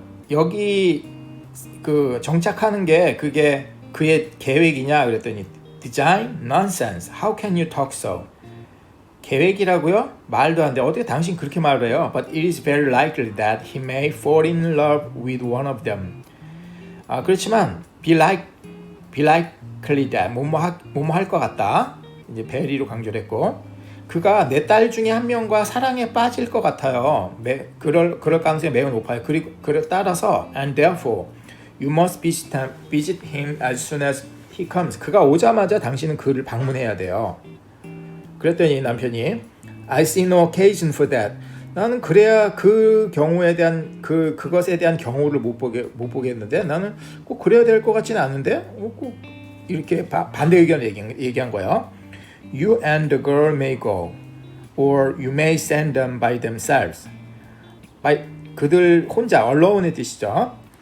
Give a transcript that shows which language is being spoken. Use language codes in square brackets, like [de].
[ko] 여기 정착하는 게 그게 그의 계획이냐 그랬더니 design? [en] Nonsense. How can you talk so? [ko] 계획이라고요? 말도 안 돼. 어떻게 당신 그렇게 말을 해요? [en] But it is very likely that he may fall in love with one of them. [ko] 그렇지만 [en] be likely that [ko] 뭐뭐 할 것 같다. 이제 very로 강조를 했고 그가 내 딸 중에 한 명과 사랑에 빠질 것 같아요. 그럴 가능성이 매우 높아요. 그를 따라서 [en] and therefore you must visit him as soon as he comes. [ko] 그가 오자마자 당신은 그를 방문해야 돼요. 그랬더니 남편이 [en] I see no occasion for that. [ko] 나는 그래야 그 경우에 대한 그것에 대한 경우를 못 보겠는데 나는 꼭 그래야 될 것 같지는 않은데 꼭 이렇게 반대 의견을 얘기한 거예요. [en] You and the girl may go, or you may send them by themselves. [ko] 그들 혼자 alone의 뜻이죠.